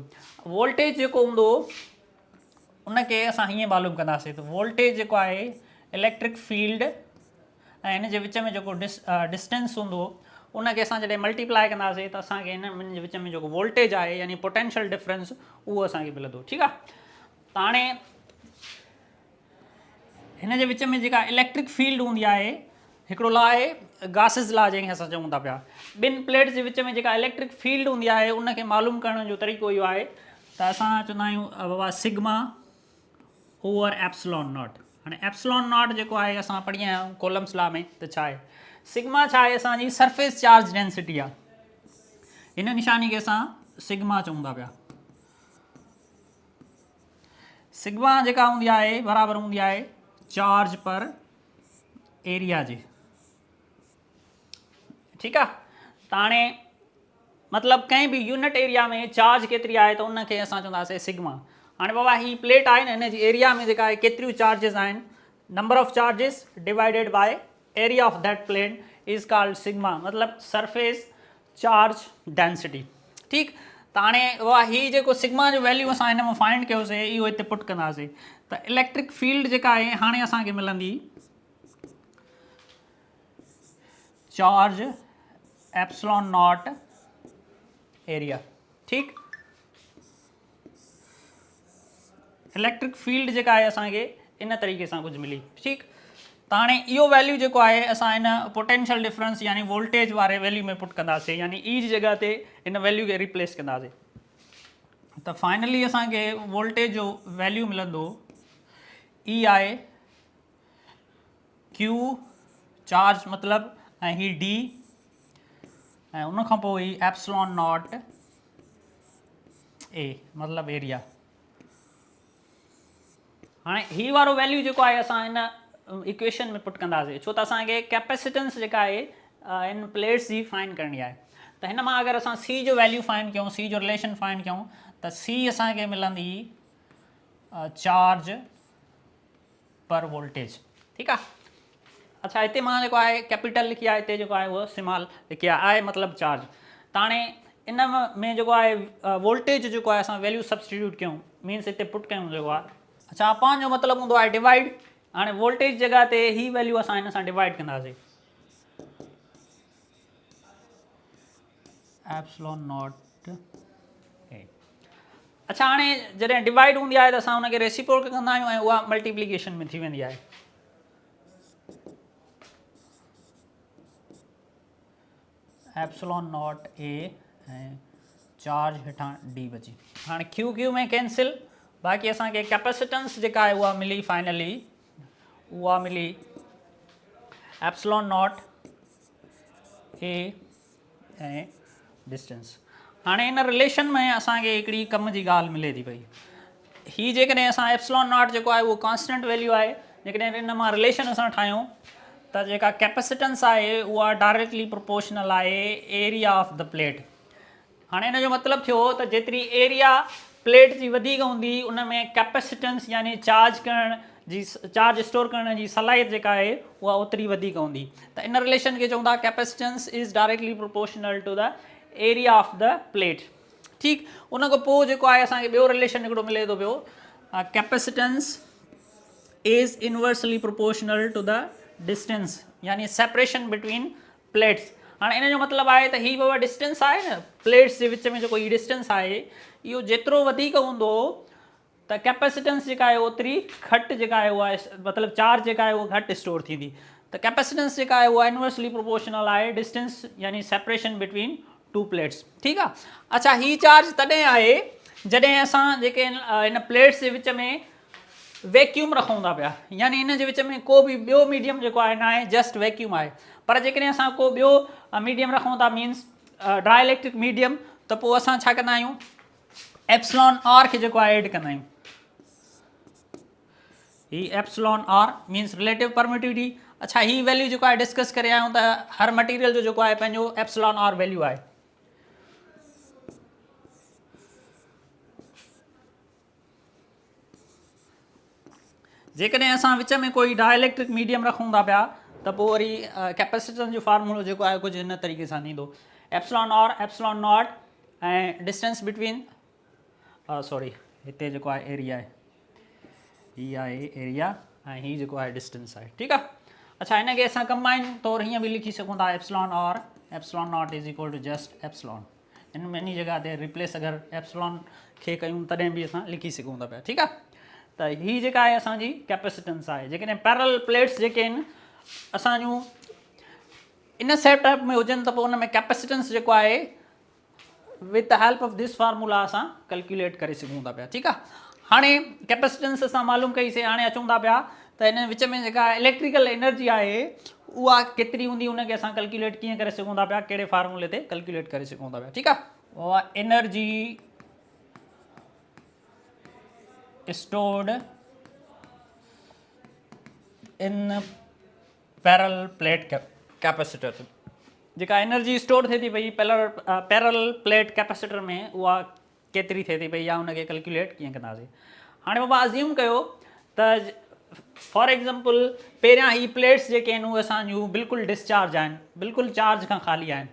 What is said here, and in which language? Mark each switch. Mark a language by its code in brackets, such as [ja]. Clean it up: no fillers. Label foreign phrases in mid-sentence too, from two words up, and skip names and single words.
[sd] वोल्टेज जेको हूंदो उनखे असां हीअं मालूम कंदासीं त वोल्टेज जेको आहे [en] electric field [sd] ऐं हिन जे विच में जेको डिस्टेंस हूंदो उनखे असां जॾहिं मल्टीप्लाई कंदासीं त असांखे हिन जे विच में जेको वोल्टेज आहे यानी [en] potential difference [sd] उहो असांखे मिलंदो, ठीकु आहे। त हाणे हिन जे विच में जेका [en] electric field [sd] हूंदी आहे, हिकिड़ो लॉ आहे [en] Gauss's law [sd] जंहिंखे असां चऊं था पिया। ॿिनि प्लेट्स जे विच में जेका [en] electric field [sd] हूंदी आहे उनखे मालूम करण जो तरीक़ो इहो आहे त असां चवंदा आहियूं बाबा [en] sigma over epsilon naught. [sd] हाणे [en] epsilon naught [sd] जेको आहे असां पढ़ी आया आहियूं [en] Coulomb's law [sd] में, त छा आहे सिग्मा, छा आहे असांजी [en] surface charge density [sd] आहे। हिन निशानी खे असां सिग्मा चऊं था पिया। सिग्मा जेका हूंदी आहे बराबरि हूंदी आहे [en] charge per area [sd] जे, ठीकु आहे। त हाणे मतिलबु कंहिं बि [en] unit area [sd] में चार्ज केतिरी आहे त उनखे असां चवंदासीं सिग्मा। हाणे बाबा ही प्लेट आहे न, हिन जी एरिया में जेका आहे केतिरियूं चार्जिस आहिनि, [en] number of charges divided by area of that plate is called sigma, मतिलबु surface charge density, [sd] ठीकु। त हाणे बाबा ही जेको सिग्मा जो वैल्यू असां हिन में फाइंड कयोसीं इहो हिते पुट कंदासीं त [en] electric field [sd] जेका आहे हाणे असांखे मिलंदी [en] charge epsilon naught area, [sd] ठीकु। [en] electric field [sd] जेका आहे असांखे इन तरीक़े सां कुझु मिली, ठीकु। त हाणे इहो वैल्यू जेको आहे असां हिन [en] potential difference [sd] यानी वोल्टेज वारे वैल्यू में पुट कंदासीं, यानी ई जी जॻह ते हिन वैल्यू खे रिप्लेस कंदासीं। त फाइनली असांखे वोल्टेज जो वैल्यू मिलंदो ई आहे Q चार्ज मतिलबु, ऐं ही D, ऐं उनखां पोइ ही [en] epsilon naught A [sd] मतिलबु एरिया। हाणे ही वारो वैल्यू जेको आहे असां हिन इक्वेशन में पुट कंदासीं, छो त असांखे कैपेसिटेंस जेका आहे इन प्लेट्स जी फाइंड करणी आहे। त हिन मां अगरि असां C जो वैल्यू फाइंड कयूं, C जो रिलेशन फाइंड कयूं, त C असांखे मिलंदी [en] charge per voltage, [sd] ठीकु आहे। अच्छा, हिते मां जेको आहे कैपिटल लिखी आहे, हिते जेको आहे उहो स्मॉल लिखी आहे मतिलबु चार्ज। त हाणे इन में जेको आहे वोल्टेज जेको आहे असां वैल्यू सब्सटीट्यूट कयूं, मीन्स हिते पुट कयूं जेको आहे, अच्छा अपॉन जो मतिलबु हूंदो आहे डिवाइड। हाणे वोल्टेज जॻह ते ही वैल्यू असां हिन सां डिवाइड कंदासीं, [en] epsilon naught A. [sd] अच्छा हाणे जॾहिं डिवाइड हूंदी आहे त असां हुनखे रेसिप्रोकल कंदा आहियूं ऐं उहा मल्टीप्लिकेशन में थी वेंदी आहे। [en] epsilon naught A [sd] ऐं चार्ज हेठां डी बची। हाणे क्यू क्यू में कैंसिल, बाक़ी असांखे कैपेसिटेंस जेका आहे उहा मिली फाइनली, उहा मिली [en] epsilon naught A [sd] ऐं डिस्टेंस। हाणे इन रिलेशन में असांखे हिकिड़ी कम जी ॻाल्हि मिले थी पई, ही जेकॾहिं असां [en] epsilon naught [sd] जेको आहे उहो [en] constant value [sd] आहे, जेकॾहिं इन मां रिलेशन असां ठाहियूं त जेका कैपेसिटेंस आहे उहा [en] directly proportional [sd] आहे [en] area of the plate. [sd] हाणे इन जो मतिलबु थियो त जेतिरी एरिया प्लेट जी वधीक हूंदी उन में कैपेसिटेंस यानी चार्ज करण जी, चार्ज स्टोर करण जी सलाहियत जेका आहे उहा ओतिरी वधीक हूंदी। त इन रिलेशन खे चऊं था [en] capacitance is directly proportional to the area of the plate. [sd] ठीकु, उन खां पोइ जेको आहे असांखे ॿियो रिलेशन हिकिड़ो मिले थो पियो, [en] capacitance is inversely proportional to the distance यानी separation between plates। [sd] हाणे इन जो मतिलबु आहे त ही बाबा डिस्टेंस आहे न प्लेट्स जे विच में जेको ही डिस्टेंस आहे इहो जेतिरो वधीक हूंदो त कैपेसिटेंस जेका आहे ओतिरी घटि जेका आहे उहा मतिलबु चार्ज जेका आहे उहा घटि स्टोर थींदी। त कैपेसिटेंस जेका आहे उहा [en] inversely proportional [sd] आहे डिस्टेंस यानी [en] separation between two plates. [sd] ठीकु आहे। अच्छा, ही चार्ज तॾहिं आहे जॾहिं असां जेके इन प्लेट्स जे विच में वैक्यूम रखूं था पिया, यानी इन जे विच में को बि ॿियो मीडियम जेको आहे न आहे, [en] just vacuum [sd] आहे। पर जेकॾहिं असां को ॿियो मीडियम रखूं था मीन्स [en] dry electric medium, [sd] त पोइ असां छा कंदा आहियूं, [en] epsilon r [sd] खे जेको आहे एड कंदा आहियूं। [en] ही epsilon r means relative permittivity। [sd] अच्छा, ही वैल्यू जेको आहे डिस्कस करे आहियूं त हर मटीरियल जो जेको आहे पंहिंजो [en] epsilon r value [sd] आहे। जेकॾहिं असां विच में कोई [en] dielectric medium [sd] रखूं था पिया त पोइ वरी कैपेसिटेंस जो फार्मूलो जेको आहे कुझु हिन तरीक़े सां थींदो, [en] epsilon r epsilon naught [sd] ऐं [en] distance between sorry [sd] हिते जेको आहे एरिया आहे, हीअ आहे एरिया ऐं हीअ जेको आहे डिस्टेंस आहे। ठीकु आहे। अच्छा, हिनखे असां कंबाइन तौरु हीअं बि लिखी सघूं था, [en] epsilon r epsilon naught is equal to just epsilon. [sd] इन में इन जॻह ते रिप्लेस अगरि एप्सिलॉन खे कयूं तॾहिं बि असां लिखी सघूं था पिया। ठीकु आहे। त हीअ जेका आहे असांजी कैपेसिटेंस आहे। जेकॾहिं [en] parallel plates [sd] जेके आहिनि असांजूं इन सेटअप में हुजनि त पोइ उन में कैपेसिटेंस जेको आहे [en] with the help of this formula [sd] असां कैलकुलेट करे सघूं था पिया। ठीकु आहे। हाणे कैपेसिटेंस असां मालूम कईसीं, हाणे अचूं था पिया त हिन विच में जेका [en] electrical energy [sd] आहे उहा केतिरी हूंदी उनखे असां कैलकुलेट कीअं करे सघूं था पिया, कहिड़े फार्मूले ते कैलकुलेट करे सघूं था पिया। ठीकु आहे। उहा [en] energy stored in parallel plate capacitor. [sd] जेका एनर्जी स्टोर थिए थी पई [en] parallel plate capacitor [sd] में उहा केतिरी थिए थी पई या उनखे कैलकुलेट कीअं कंदासीं। हाणे बाबा अज़्यूम कयो त [en] for example [sd] पहिरियां ही प्लेट्स जेके आहिनि उहे असांजूं बिल्कुलु डिस्चार्ज आहिनि, बिल्कुलु चार्ज खां ख़ाली आहिनि।